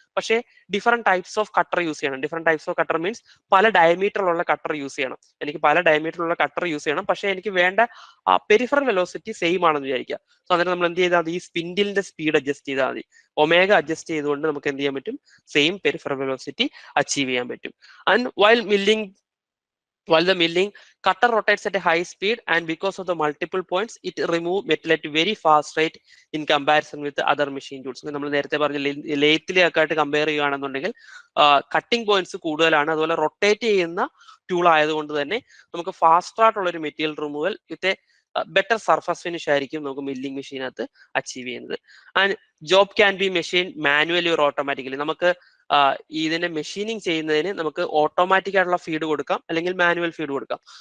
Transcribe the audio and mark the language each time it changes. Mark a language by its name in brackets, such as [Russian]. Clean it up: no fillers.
[Malayalam] പക്ഷേ different types of cutter use ചെയ്യണം. Different types of cutter means പല ഡയമീറ്ററിലുള്ള cutter use ചെയ്യണം. എനിക്ക് പല ഡയമീറ്ററിലുള്ള കട്ടർ യൂസ് ചെയ്യണം, പക്ഷേ എനിക്ക് വേണ്ട പെരിഫറൽ വെലോസിറ്റി സെയിം ആണെന്ന് വിചാരിക്കുക. സോ അന്നേരം നമ്മൾ എന്ത് ചെയ്താൽ മതി? ഈ സ്പിൻഡിലിന്റെ സ്പീഡ് അഡ്ജസ്റ്റ് ചെയ്താൽ മതി. ഒമേഗ അഡ്ജസ്റ്റ് ചെയ്തുകൊണ്ട് നമുക്ക് എന്ത് ചെയ്യാൻ പറ്റും? സെയിം പെരിഫറൽ വെലോസിറ്റി അച്ചീവ് ചെയ്യാൻ പറ്റും. [English] And while the milling cutter rotates at a high speed, and because of the multiple points it remove metal at very fast rate in comparison with the other machine tools. [Malayalam] നമ്മൾ നേരത്തെ പറഞ്ഞ ലേത്തിലൊക്കെ ആയിട്ട് compare ചെയ്യുകയാണെന്നുണ്ടെങ്കിൽ cutting points കൂടുതലാണ്. അതുപോലെ rotate ചെയ്യുന്ന tool ആയതുകൊണ്ട് തന്നെ നമുക്ക് ഫാസ്റ്റ് ആയിട്ടുള്ള ഒരു മെറ്റീരിയൽ റിമൂവൽ വിത്ത് ബെറ്റർ സർഫസ് ഫിനിഷ് ആയിരിക്കും നമുക്ക് മില്ലിംഗ് മെഷീനകത്ത് അച്ചീവ് ചെയ്യുന്നത്. [English] And job can be machine manually or automatically. [Malayalam] നമുക്ക് ഇതിനെ മെഷീനിങ് ചെയ്യുന്നതിന് നമുക്ക് ഓട്ടോമാറ്റിക് ആയിട്ടുള്ള ഫീഡ് കൊടുക്കാം, അല്ലെങ്കിൽ മാനുവൽ ഫീഡ് കൊടുക്കാം.